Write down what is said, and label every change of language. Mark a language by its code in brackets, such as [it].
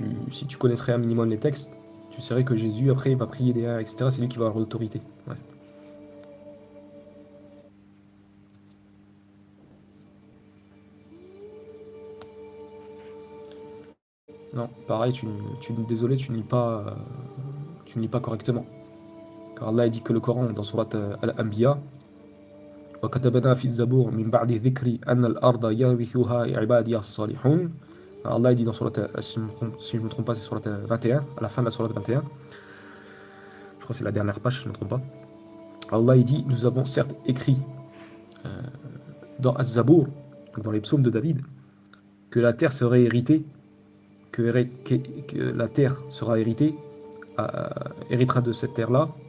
[fr] Si tu connaisserais un minimum les textes, tu saurais que Jésus, après, il va prier derrière, etc. C'est lui qui va avoir l'autorité. Ouais. Non, pareil, désolé, tu ne lis pas correctement. Car Allah dit que le Coran, dans Surat Al-Anbiya, [ar] وكتبنا في الزبور من بعد ذكر أن الأرض يرثها عبادي الصالحون. [fr] Allah dit dans Surat, si je ne me trompe pas, c'est Surat 21, à la fin de la Surat 21. Je crois que c'est la dernière page, si je ne me trompe pas. Allah dit, nous avons certes écrit dans Az-Zabour, dans les psaumes de David, que la terre serait héritée, que la terre sera héritée, héritera de cette terre-là.